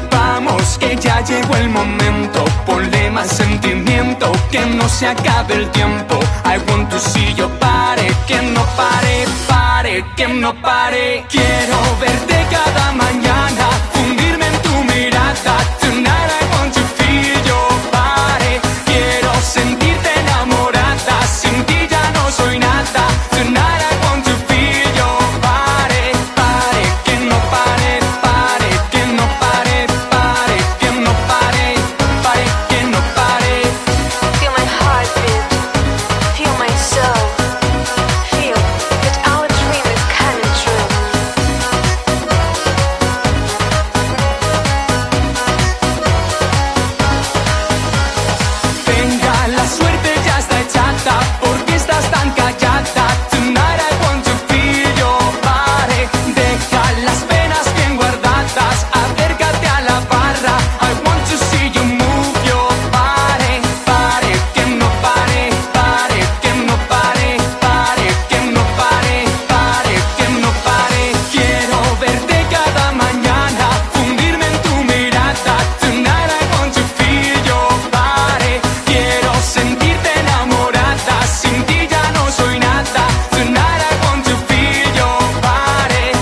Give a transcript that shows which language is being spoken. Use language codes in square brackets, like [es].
[es] Vamos, que ya llegó el momento, ponle más sentimiento, que no se acabe el tiempo. [en] I want to see your body, [es] que no pare, pare, que no pare. Quiero verte cada mañana, fundirme en tu mirada. [en] Tonight I want to feel your body. [es] Quiero sentirte enamorada, sin ti ya no soy nada. [en] Tonight I want to feel your body. [es] Pare, que no pare, pare, que no pare, pare, que no pare, pare, que no pare. [en] Feel my heartbeat, feel my soul. Feel that our dream is coming true. [es] Venga, la suerte ya está echada, porque estás tan callada. [en] Tonight I want to feel your body. [es] Deja las penas bien guardadas, acércate a la barra. [en] I want to see you move your body. [es] Pare, que no pare, pare, que no pare, pare, que no pare, pare, que no pare. Quiero verte cada mañana, fundirme en tu mirada. [en] Tonight I want to feel your body. [es] Quiero sentirte enamorada, sin ti ya no soy nada. [en] Tonight I want to feel your body.